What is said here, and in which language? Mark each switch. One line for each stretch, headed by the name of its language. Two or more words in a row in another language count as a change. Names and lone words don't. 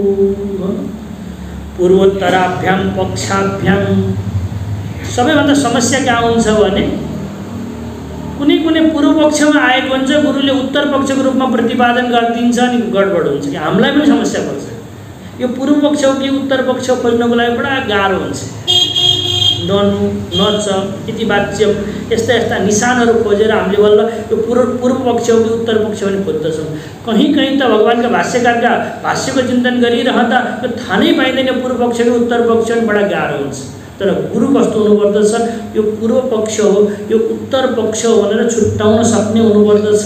Sanskrit: पूर्वोत्तराभ्याम पक्षाभ्याम
Nepali: सबैभन्दा समस्या कहाँ हुन्छ भने कुनै पूर्व पक्षमा आएको हुन्छ, गुरुले उत्तर पक्षको रूपमा प्रतिपादन गरिदिन्छ अनि गडबड हुन्छ कि हामीलाई पनि समस्या पर्छ। यो पूर्व पक्ष हो कि उत्तर पक्ष खोज्नको लागि बडा गाह्रो हुन्छ।
Sanskrit: ननु नच इति वाच्यम
Nepali: यस्ता निशानहरू खोजेर हामीले बल्ल यो पूर्व पक्ष हो कि उत्तर पक्ष पनि खोज्दछौँ। कहीँ त भगवान्का भाष्यकारका भाष्यको चिन्तन गरिरहँदा यो थाहा नै पाइँदैन पूर्व पक्ष कि उत्तर पक्ष पनि बडा गाह्रो हुन्छ। तर गुरु कस्तो हुनुपर्दछ, यो पूर्व पक्ष हो यो उत्तर पक्ष हो भनेर छुट्याउन सक्ने हुनुपर्दछ।